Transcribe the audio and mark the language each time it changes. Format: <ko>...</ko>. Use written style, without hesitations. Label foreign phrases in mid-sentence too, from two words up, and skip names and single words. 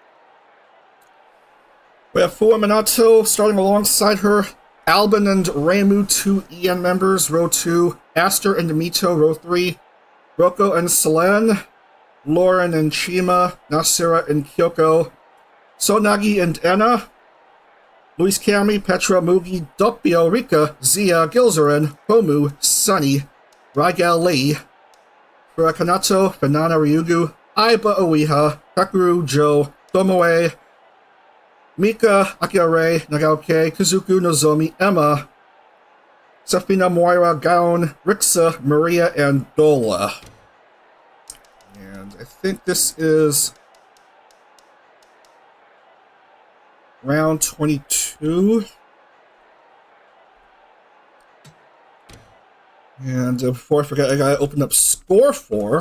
<en>We have Fua Minato starting alongside her. Albin and Reimu, 2 EN members, row 2. Aster and Mito, row 3. Roko and Selene. Lauren and Chima. Nasira and Kyoko. Sonagi and Enna. Luis Kami, Petra, Mugi, Doppio, Rika, Zia, Gilzerin, Homu, Sunny, Ragal Lee. Furakanato, Fanana Ryugu, Aiba Oiha, Kakuru, Joe, Tomoe, Mika, Akira, Nagaoke, Kazuku, Nozomi, Emma, Safina, Moira, Gaon, Rixa, Maria, and Dola. And I think this is round 22. And before I forget, I gotta open up score 4.</en>